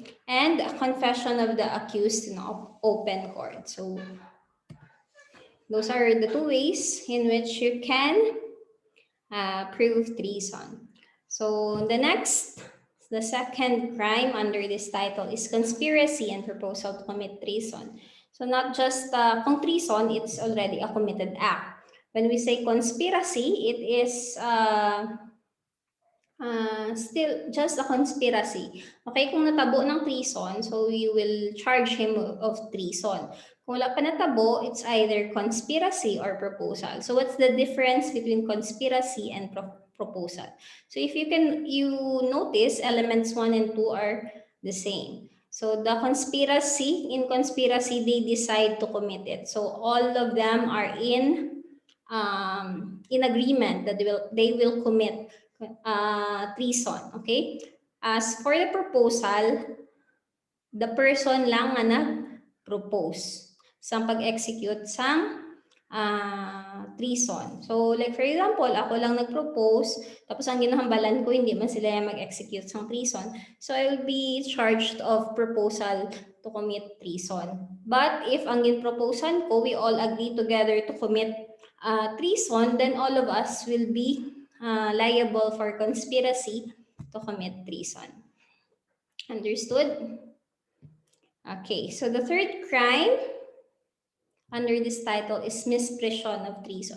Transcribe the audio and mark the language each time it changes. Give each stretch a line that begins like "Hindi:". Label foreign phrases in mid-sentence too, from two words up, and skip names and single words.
English: And a confession of the accused in open court. So, those are the 2 ways in which you can prove treason. So, the second crime under this title is conspiracy and proposal to commit treason. So, not just kung treason, it's already a committed act. When we say conspiracy, it is still just a conspiracy. Okay,
Hiligaynon: kung natabo ng
English: treason, so you will charge him of treason.
Hiligaynon: Kung wala pa natabo,
English: it's either conspiracy or proposal. So what's the difference between conspiracy and proposal? So if you notice, elements 1 and 2 are the same. So the in conspiracy, they decide to commit it. So all of them are in agreement that they will commit treason, okay? As for the proposal, the person
Hiligaynon: lang nga nag-propose sa pag-execute sang treason.
English: So, like for example,
Hiligaynon: ako lang nag-propose, tapos ang ginahambalan ko, hindi man sila mag-execute ng treason.
English: So, I will be charged of proposal to commit treason. But if
Hiligaynon: ang gin-proposan ko,
English: we all agree together to commit treason, then all of us will be liable for conspiracy to commit treason. Understood? Okay, so the third crime under this title is misprision of treason.